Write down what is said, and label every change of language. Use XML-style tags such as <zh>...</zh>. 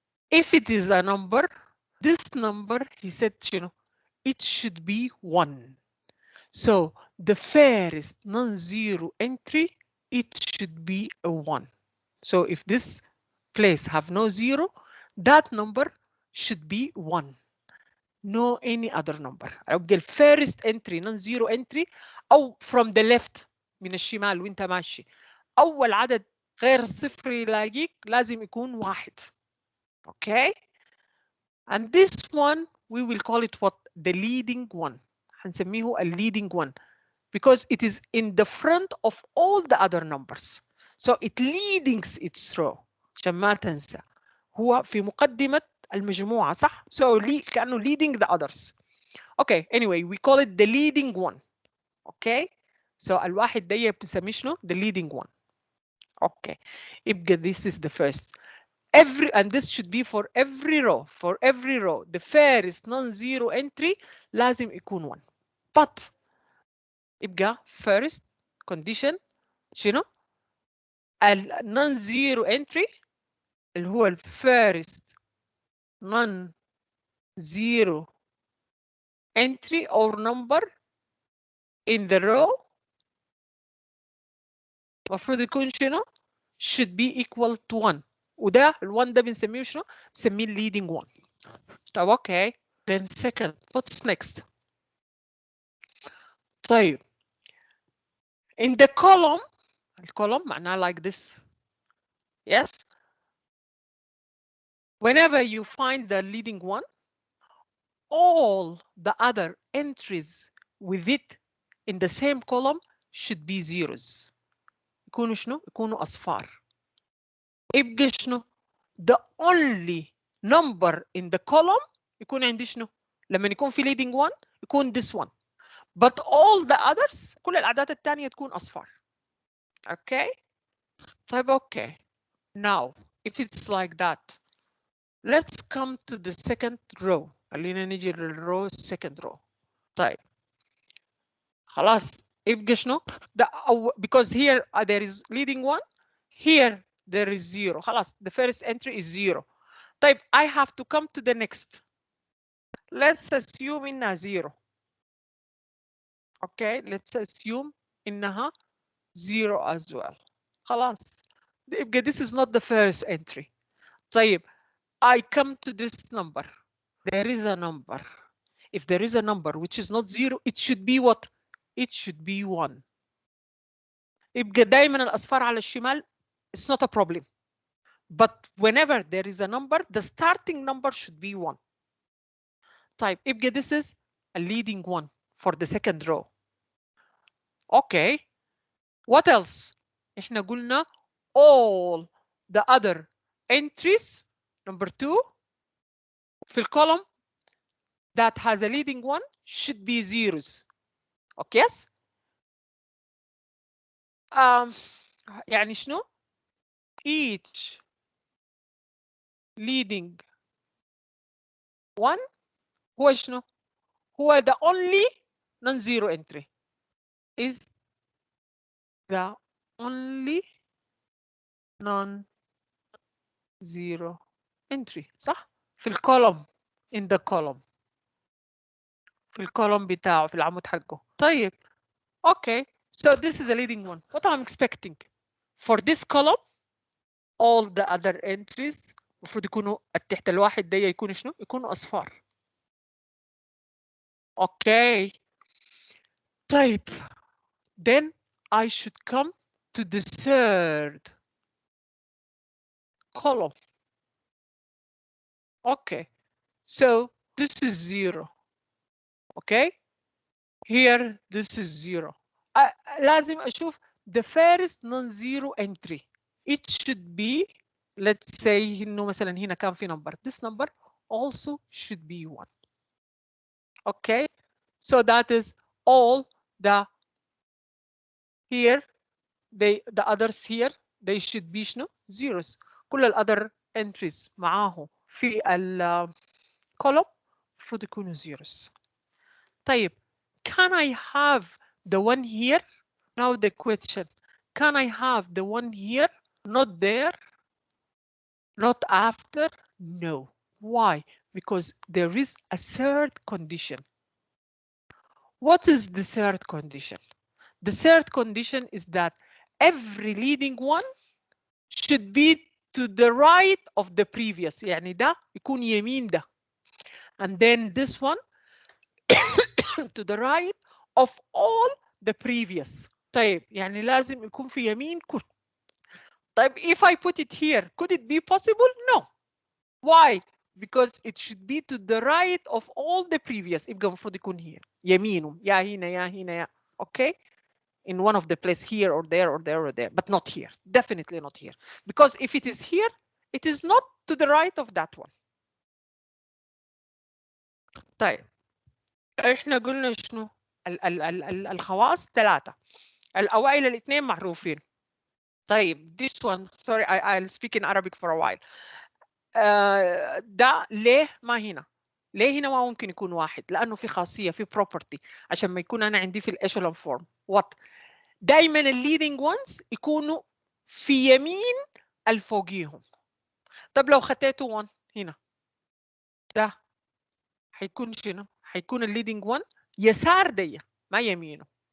<en>If it is a number, this number, he said, you know, it should be 1. So the first non-zero entry, it should be a 1. So if this place have no 0, that number should be 1. No any other number.</en> <ar>أبقى الفيرست entry</ar> <en>non-zero entry</en> <ar>أو</ar> <en>from the left</en> <ar>من الشمال وانت ماشي. أول عدد غير صفري يلاقيك لازم يكون 1.</ar> <en>Okay? And this one we will call it what? The leading one.</en> <ar>هنسميه</ar> <en>a leading one because it is in the front of all the other numbers. So it leads its row.</en> <ar>عشان ما تنسى. هو في مقدمة المجموعة صح؟</ar> <en>So كأنه leading the others. Okay, anyway, we call it the leading one. Okay, so</en> <ar>الواحد ده بنسميه شنو؟</ar> <en>The leading one. Okay,</en> <ar>يبقى</ar> <en>this is the first. And this should be for every row. For every row, the first non-zero entry</en> <ar>لازم يكون</ar> <en>1. But يبقى first condition شنو؟ non-zero entry</en> <ar>اللي هو</ar> <en>first non-zero entry or number in the row</en> <ar>المفروض يكون شنو؟</ar> <en>should be equal to 1.</en> <ar>وده ال1 ده بنسميه شنو؟ بنسميه leading one. طب</ar> <en>okay. Then second, what's next?</en> <ar>طيب.</ar> <en>In the column,</en> <ar>الcolumn معناه</ar> <en>like this. Yes. Whenever you find the leading one, all the other entries with it in the same column should be zeros.</en> <ar>يكونوا شنو؟ يكونوا أصفار. يبقى شنو؟</ar> <en>The only number in the column</en> <ar>يكون عندي شنو؟ لما يكون في leading one يكون</ar> <en>this one. But all the others</en> <ar>كل الأعداد الثانية تكون أصفار.</ar> <en>Okay?</en> <ar>طيب</ar> <en>okay. Now, if it's like that, let's come to the second row.</en> <ar>خلينا نيجي للrow second row. طيب. خلاص يبقى شنو؟</ar> <en>because here there is leading one, here there is 0.</en> <ar>خلاص</ar> <en>the first entry is 0.</en> <ar>طيب</ar> <en>I have to come to the next. Let's assume</en> <ar>إنها</ar> <en>0. Okay, let's assume إنها 0 as well.</en> <ar>خلاص يبقى</ar> <en>this is not the first entry.</en> <ar>طيب</ar> <en>I come to this number. There is a number. If there is a number which is not 0, it should be what? It should be 1.</en> <ar>يبقى دايما الأصفار على الشمال,</ar> <en>it's not a problem. But whenever there is a number, the starting number should be 1.</en> <ar>طيب يبقى</ar> <en>this is a leading one for the second row. Okay. What else?</en> <ar>احنا قلنا</ar> <en>all the other entries number 2</en> <ar>في الكولوم</ar> <en>that has a leading one should be zeros. Okay, yes.</en> <ar>يعني شنو؟</ar> <en>each leading one</en> <ar>هو شنو؟ هو</ar> <en>the only non-zero entry. is the only non-zero entry.</en> <ar>صح؟ في الكولوم</ar> <en>in the column.</en> <ar>في الكولوم بتاعه في العمود حقه. طيب.</ar> <en>Okay. So this is a leading one. What I'm expecting for this column, all the other entries</en> <ar>المفروض يكونوا تحت الواحد ده يكونوا شنو؟ يكونوا أصفار.</ar> <en>Okay.</en> <ar>طيب.</ar> <en>Then I should come to the third column. Okay. So this is 0. Okay. Here this is 0.</en> <ar>لازم أشوف</ar> <en>the first non-zero entry. It should be, let's say</en> <ar>إنه مثلا هنا كان في</ar> <en>number. This number also should be 1. Okay. So that is all the here the others here they should be</en> <ar>شنو؟</ar> <en>zeros.</en> <ar>كل ال other entries معاه في ال column المفروض يكونوا zeros. طيب.</ar> <en>Can I have the one here? Now the question, can I have the one here? Not there? Not after? No. Why? Because there is a third condition. What is the third condition? The third condition is that every leading one should be to the right of the previous.</en> <ar>يعني ده يكون يمين ده.</ar> <en>And then this one to the right of all the previous.</en> <ar>طيب يعني لازم يكون في يمين كل. طيب</ar> <en>if I put it here, could it be possible? No. Why? Because it should be to the right of all the previous.</en> <ar>يبقى المفروض يكون here. يمينه يا هنا يا هنا يا. Okay?</ar> <en>In one of the place here or there or there or there, but not here. Definitely not here. Because if it is here, it is not to the right of that one.</en> <ar>طيب. احنا قلنا شنو؟ الخواص 3. الأوائل الاثنين معروفين. طيب</ar> <en>this one, sorry, I'll speak in Arabic for a while.</en> <ar>ده ليه ما هنا؟ ليه هنا ما ممكن يكون واحد؟ لأنه في خاصية في property عشان ما يكون أنا عندي في الإشلون فورم.</ar> <en>What؟</en> <ar>دايما الليدنج ones يكونوا في يمين الفوقيهم. طب لو خطيته 1 هنا ده حيكون شنو؟ حيكون الليدنج 1 يسار دي ما يمينه.</ar>